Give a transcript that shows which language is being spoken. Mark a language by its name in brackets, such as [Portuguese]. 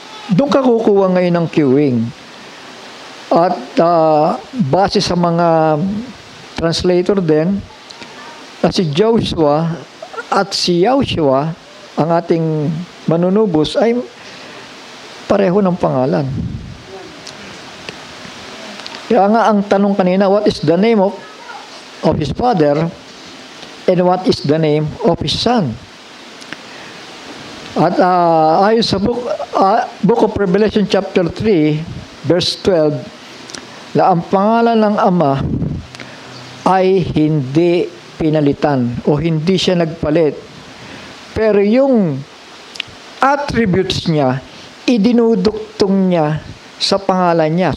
[Filipino] Doon ka kukuha ngayon ng queuing. At base sa mga translator din, na si Joshua at si Yahushua, ang ating manunubos, ay pareho ng pangalan. Kaya nga ang tanong kanina, [English] what is the name of his father and what is the name of his son? [Filipino] At ayon sa Book of Revelation chapter 3, verse 12, na ang pangalan ng Ama ay hindi pinalitan o hindi siya nagpalit. Pero yung attributes niya, idinuduktong niya sa pangalan niya.